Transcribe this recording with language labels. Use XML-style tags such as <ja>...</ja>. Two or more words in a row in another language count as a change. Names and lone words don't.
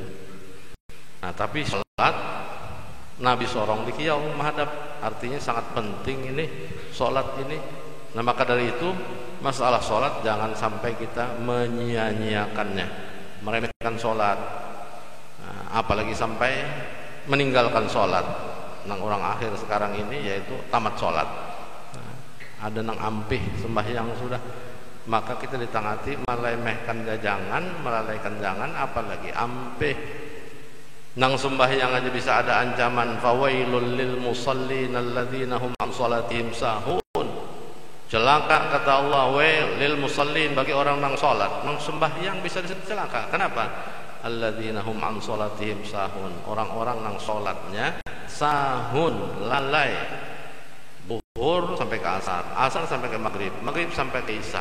<bjn>Nah tapi sholat Nabi sorong di kiyau menghadap, artinya sangat penting ini sholat ini.</bjn> <id>Nah maka dari itu masalah sholat jangan sampai kita menyia-nyiakannya, meremehkan sholat, apalagi sampai meninggalkan sholat.</id> <bjn>Nang orang akhir sekarang ini yaitu tamat sholat. Ada nang ampih sembahyang sudah, maka kita ditangati melemehkan jangan, melalaikan jangan, apalagi ampih. Nang sembahyang aja bisa ada ancaman,</bjn> <ar>فويل للمصلين الذين هم عن صلاتهم ساهون.</ar> <bjn>Celaka kata Allah,</bjn> <ar>ويل للمصلين,</ar> <bjn>bagi orang nang salat, nang sembahyang bisa celaka. Kenapa?</bjn> <ar>الذين هم عن صلاتهم ساهون,</ar> <bjn>orang-orang nang salatnya sahun, lalai. zuhur sampai ke asar, asar sampai ke maghrib, maghrib sampai ke isya.</bjn>